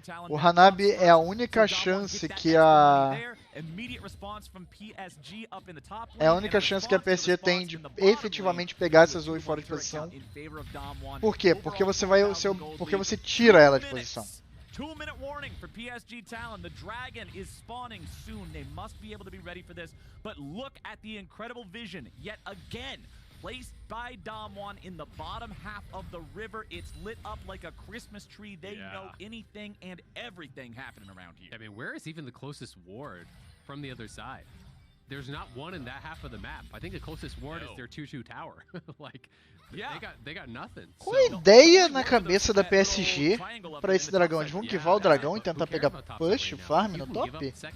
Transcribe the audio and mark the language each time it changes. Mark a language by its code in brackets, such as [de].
[pt] O Hanabi é a única chance que a PSG tem de efetivamente pegar essa Zoe fora de posição. Por quê? Porque você tira ela de posição. [en] 2-minute warning for Psg Talon. The Dragon is spawning soon. They must be able to be ready for this. But look at the incredible vision yet again. Placed by Damwon in the bottom half of the river. It's lit up like a Christmas tree. They know anything and everything happening around here. I mean, where is even the closest ward from the other side? There's not one in that half of the map. I think the closest ward is their 2-2 tower. Like, they got nothing. [pt] Qual a ideia na cabeça da PSG pra esse dragão? Eles vão quivar o dragão e tentar pegar push, farm no top?